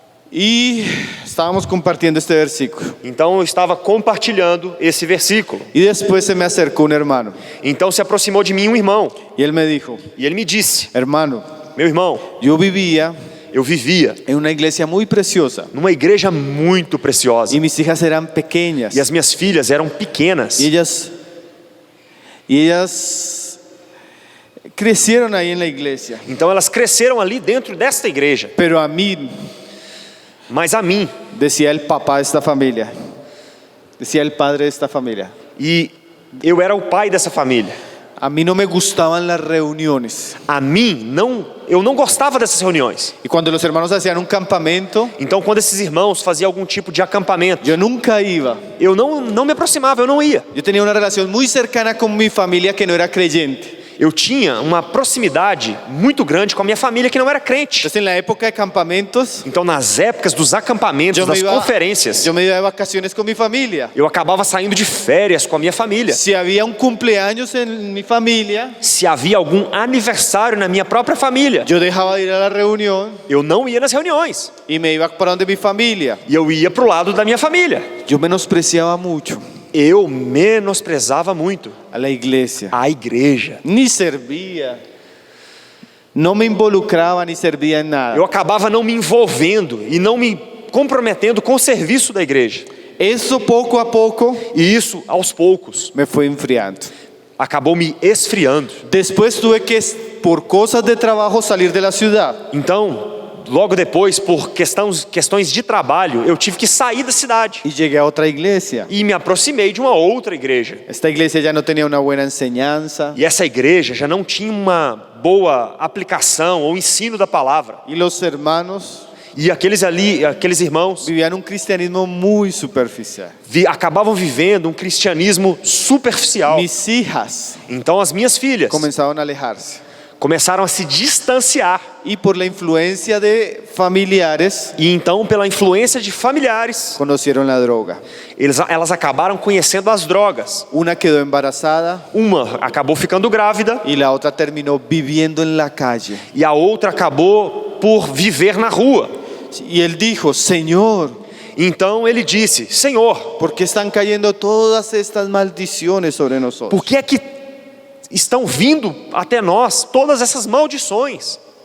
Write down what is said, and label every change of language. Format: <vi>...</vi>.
<es>y estábamos compartiendo este versículo.</es> <pt>então eu estava compartilhando esse versículo.</pt> <es>Y después se me acercó un hermano</es> <pt>Então se aproximou de mim um irmão</pt> <es>y él me dijo,</es> <pt>e ele me disse:</pt> <es>hermano,</es> <pt>meu irmão,</pt> <es>yo vivía</es> <pt>eu vivia</pt> <es>en una iglesia muy preciosa</es> <pt>numa igreja muito preciosa</pt> <es>y mis hijas eran pequeñas</es> <pt>e as minhas filhas eram pequenas.</pt> <es>y ellas crecieron ahí en la iglesia.</es> <pt>Então elas cresceram ali dentro desta igreja.</pt> <es>Pero a mí,</es> <pt>Mas a mim,</pt> <es>decía el papá de esta familia, decía el padre de esta familia,</es> <pt>e eu era o pai dessa família,</pt> <es>a mí no me gustaban las reuniones.</es> <pt>a mim eu não gostava dessas reuniões.</pt> <es>Y cuando los hermanos hacían un campamento,</es> <pt>Então quando esses irmãos faziam algum tipo de acampamento,</pt> <es>yo nunca iba.</es> <pt>eu não me aproximava, eu não ia.</pt> <es>Yo tenía una relación muy cercana con mi familia que no era creyente.</es> <pt>Eu tinha uma proximidade muito grande com a minha família que não era crente.</pt> <es>Entonces en la época de campamentos,</es> <pt>Então nas épocas dos acampamentos, das conferências,</pt> <es>yo me iba de vacaciones con mi familia.</es> <pt>eu acabava saindo de férias com a minha família.</pt> <es>Si había un cumpleaños en mi familia,</es> <pt>Se havia algum aniversário na minha própria família,</pt> <es>yo dejaba de ir a la reunión</es> <pt>eu não ia nas reuniões.</pt> <es>y me iba para donde mi familia.</es> <pt>E eu ia para o lado da minha família.</pt> <es>Yo menospreciaba mucho</es> <pt>Eu menosprezava muito</pt> <es>a la iglesia.</es> <pt>a igreja.</pt> <es>Ni servía, no me involucraba ni servía en nada.</es> <pt>Eu acabava não me envolvendo e não me comprometendo com o serviço da igreja.</pt> <es>Eso poco a poco</es> <pt>E isso, aos poucos,</pt> <es>me fue enfriando.</es> <pt>acabou me esfriando.</pt> <es>Después tuve que, por cosas de trabajo, salir de la ciudad.</es> <pt>Então, logo depois, por questões de trabalho, eu tive que sair da cidade.</pt> <es>y llegué a otra iglesia.</es> <pt>E me aproximei de uma outra igreja.</pt> <es>Esta iglesia ya no tenía una buena enseñanza</es> <pt>E essa igreja já não tinha uma boa aplicação ou ensino da palavra.</pt> <es>y los hermanos</es> <pt>E aqueles irmãos,</pt> <es>vivían un cristianismo muy superficial.</es> <pt>acabavam vivendo um cristianismo superficial.</pt> <es>Mis hijas</es> <pt>Então as minhas filhas</pt> <es>comenzaron a alejarse</es> <pt>começaram a se distanciar.</pt> <es>y por la influencia de familiares</es> <pt>E então, pela influência de familiares,</pt> <es>conocieron la droga.</es> <pt>elas acabaram conhecendo as drogas.</pt> <es>Una quedó embarazada</es> <pt>Uma acabou ficando grávida</pt> <es>y la otra terminó viviendo en la calle.</es> <pt>e a outra acabou por viver na rua.</pt> <es>Y él dijo, Señor,</es> <pt>Então ele disse: Senhor,</pt> <es>¿por qué están cayendo todas estas maldiciones sobre nosotros?</es> <pt>por que é que estão vindo até nós todas essas maldições?</pt>